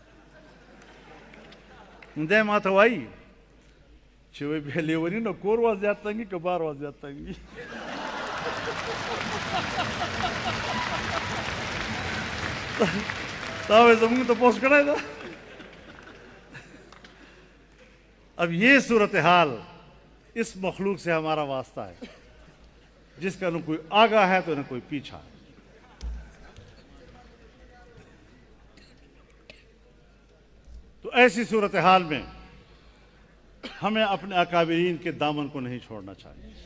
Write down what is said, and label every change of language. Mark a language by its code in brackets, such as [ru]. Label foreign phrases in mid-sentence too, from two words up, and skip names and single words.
[ps] دی ما ته وایي چې وایي بیا لیوني نه کور وا زیات تنګي که بار وا زیات تنګي. تا وایي زمونږ تپوس کړی ده. [ur] اب یہ صورتحال اس مخلوق سے ہمارا واسطہ ہے جس کا نہ کوئی آگاہ ہے تو نہ کوئی پیچھا ہے. تو ایسی صورتحال میں ہمیں اپنے اکابرین کے دامن کو نہیں چھوڑنا چاہیے.